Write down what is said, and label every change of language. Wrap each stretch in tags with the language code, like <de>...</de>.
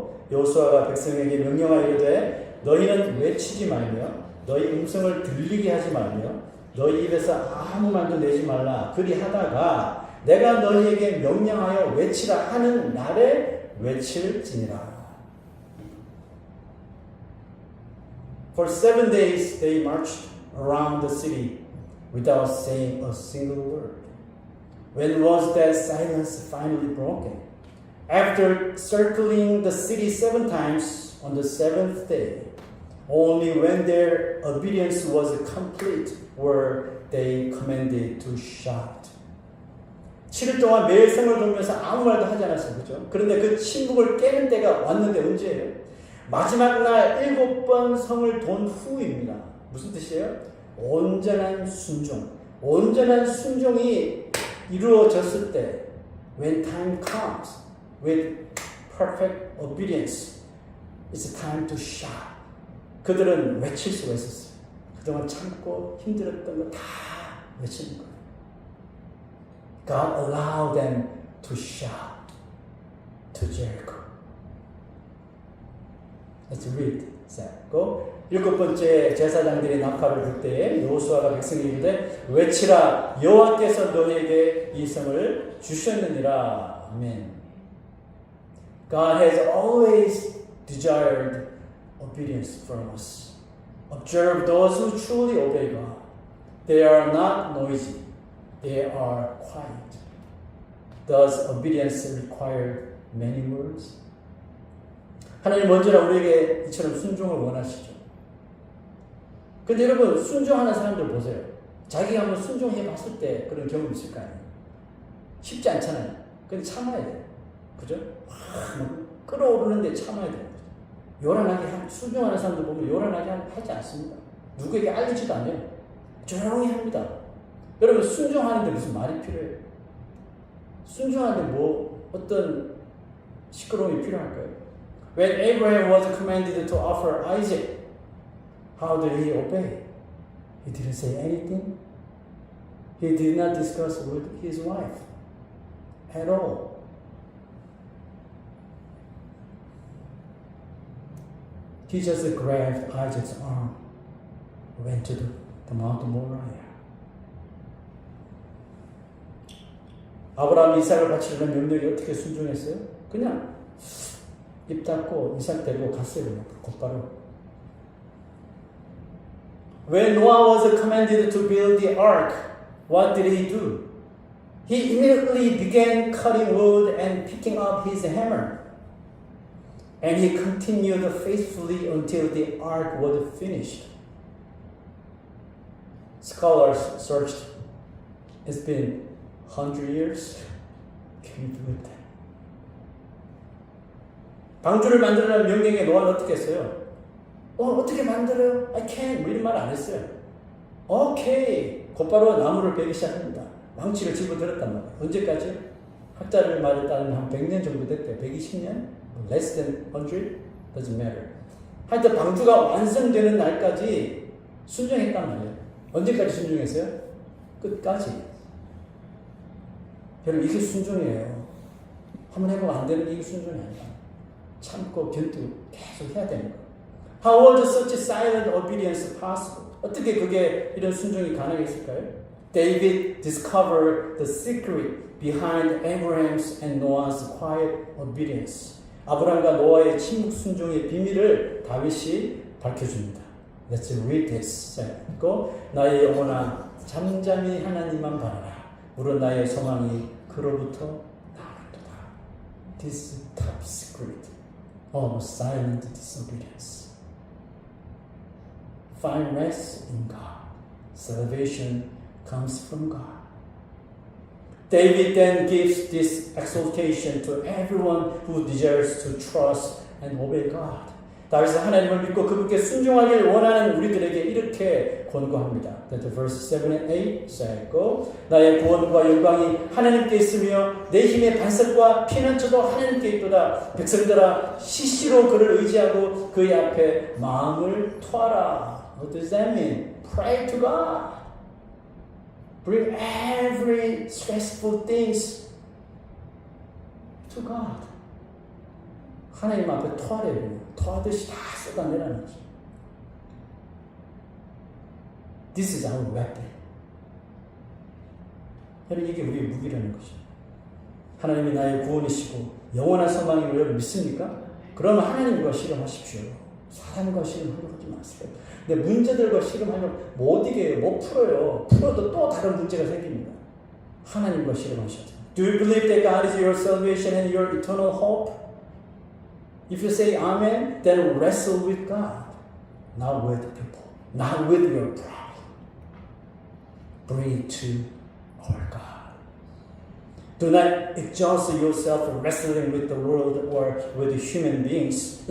<ko>여호수아가 백성에게 명령하여 이르되 너희는 외치지 말며 너희 음성을 들리게 하지 말며 너희 입에서 아무 말도 내지 말라. 그리하다가 내가 너희에게 명령하여 외치라 하는 날에 외칠지니라.</ko> <en>For 7 days they marched around the city without saying a single word. When was that silence finally broken? After circling the city 7 times on the 7th day, only when their obedience was complete were they commanded to shout.</en> <ko>7일 동안 매일 성을 돌면서 아무 말도 하지 않았어요. 그렇죠? 그런데 그 침묵을 깨는 때가 왔는데 언제예요? 마지막 날 7번 성을 돈 후입니다. 무슨 뜻이에요? 온전한 순종. 온전한 순종이 이루어졌을 때</ko> <en>when time comes with perfect obedience it's time to shout.</en> <ko>그들은 외칠 수가 있었어요. 그동안 참고 힘들었던 거 다 외치는 거예요.</ko> <en>God allowed them to shout to Jericho. Let's read.</en> <ko>일곱 번째 제사장들이 나팔을 불 때에 여호수아가 백성에게 이르되 외치라 여호와께서 너희에게 이 성을 주셨느니라. 아멘.</ko> <en>God has always desired obedience from us. Observe those who truly obey God. They are not noisy. They are quiet. Does obedience require many words?</en> <ko>하나님 언제나 우리에게 이처럼 순종을 원하시죠. 근데 여러분 순종하는 사람들 보세요. 자기가 한번 순종해 봤을 때 그런 경험 있을 거 아니에요. 쉽지 않잖아요. 근데 참아야 돼요. 그죠? 끌어오르는데 참아야 돼요. 요란하게 순종하는 사람들 보면 요란하게 하지 않습니다. 누구에게 알리지도 않아요. 조용히 합니다. 여러분 순종하는데 무슨 말이 필요해요? 순종하는데 뭐 어떤 시끄러움이 필요할까요?</ko> <en>When Abraham was commanded to offer Isaac, how did he obey? He didn't say anything. He did not discuss with his wife at all. He just grabbed Isaac's arm, went to the Mount Moriah.</en> <ko>아브라함이 이삭을 바치려는 명령에 어떻게 순종했어요? 그냥 입 닫고 이삭 데리고 갔어요. 그냥 곧바로.</ko> <en>When Noah was commanded to build the ark, what did he do? He immediately began cutting wood and picking up his hammer. And he continued faithfully until the ark was finished. Scholars searched. It's been 100 years. Can you do it?</en> <ko>방주를 만들라는 명령에 노아는 어떻게 했어요? 어떻게 만들어요?</ko> <en>I can't.</en> <ko>뭐 이런 말 안 했어요. 오케이. 곧바로 나무를 베기 시작합니다. 망치를 집어들었단 말이에요. 언제까지? 학자들 말에 따르면 한 100년 정도 됐대요.</ko> <en>120년? Less than 100? Doesn't matter.</en> <ko>하여튼 방주가 완성되는 날까지 순종했단 말이에요. 언제까지 순종했어요? 끝까지. 여러분 이게 순종이에요. 한번 해보면 안 되는 이게 순종이 아니라 참고 견디고 계속 해야 되는 거예요.</ko> <en>How was such silent obedience possible?</en> <ko>어떻게 그게 이런 순종이 가능했을까요?</ko> <en>David discovered the secret behind Abraham's and Noah's quiet obedience.</en> <ko>아브라함과 노아의 침묵 순종의 비밀을 다윗이 밝혀줍니다.</ko> <en>Let's read this.</en> <ko>그리고 나의 영혼아 잠잠히 하나님만 바라라. 물은 나의 소망이 그로부터 나오는도다.</ko> <en>This top secret of silent disobedience. Find rest in God. Salvation comes from God. David then gives this exhortation to everyone who desires to trust and obey God.</en> <ko>다윗은 하나님을 믿고 그분께 순종하길 원하는 우리들에게 이렇게 권고합니다.</ko> <en>That verse 7 and 8 say</en> <ko>고 나의 구원과 영광이 하나님께 있으며 내 힘의 반석과 피난처도 하나님께 있도다. 백성들아 시시로 그를 의지하고 그의 앞에 마음을 토하라.</ko> <en>What does that mean? Pray to God. Bring every stressful things to God.</en> <ko>하나님 앞에 토하래요. 토하듯이 다 쏟아내라는 거죠.</ko> <en>This is our weapon.</en> <ko>여러분 이게 우리의 무기라는 거죠. 하나님이 나의 구원이시고 영원한 소망임을 여러분 믿습니까? 그러면 하나님과 씨름하십시오. 사람과 씨름하려고 하지 마세요. 근데 문제들과 씨름하면 못 이겨요. 못 풀어요. 풀어도 또 다른 문제가 생깁니다. 하나님과 씨름하셔야 돼요.</ko> <en>Do you believe that God is your salvation and your eternal hope? If you say amen, then wrestle with God, not with people, not with your problem. Bring it to our God. Do not exhaust yourself wrestling with the world or with human beings.</en>